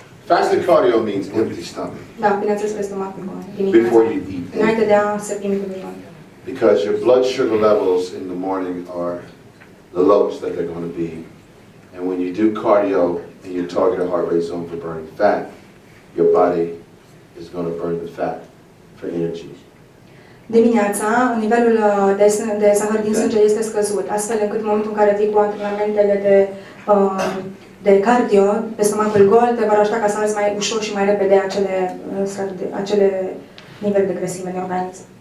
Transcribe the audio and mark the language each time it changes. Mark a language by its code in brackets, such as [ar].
[en] Fasted cardio means empty stomach. [ro] Da, bineînțeles pe stomacul [en] Before you eat. [ro] înainte de a se primi cu mine. [en] Because your blood sugar levels in the morning are the lowest that they're going to be. And when you do cardio in your targeted heart rate zone for burning fat, your body is going to burn the fat for energy. [ro] Dimineața, nivelul de zahăr din sânge este scăzut, astfel încât în momentul în care vii cu antrenamentele de cardio, pe stomacul gol, te vor ajuta ca să arzi mai ușor și mai repede acele nivele de grăsime în organism.